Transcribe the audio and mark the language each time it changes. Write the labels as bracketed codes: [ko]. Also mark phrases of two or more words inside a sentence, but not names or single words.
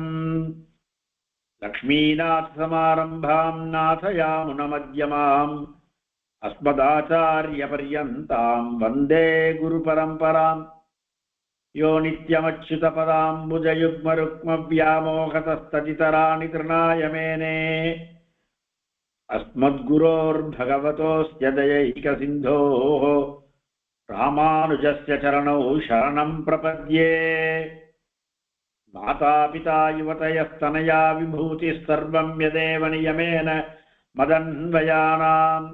[sa] लक्ष्मीनाथ समारम्भां नाथयामुनमध्यमाम् अस्मदाचार्य पर्यन्तां वन्दे गुरु परम्पराम्. यो नित्यमच्युत पदाम्बुजयुग्मरुक्म व्यामोहतस्तदितराणि तृणाय मेने. अस्मद्गुरोर्भगवतोऽस्य दयैकसिन्धोः रामानुजस्य चरणौ शरणं प्रपद्ये. मातापिता युवतयस्तनया विभूतिः सर्वं यदेव नियमेन मदन्वयानाम्.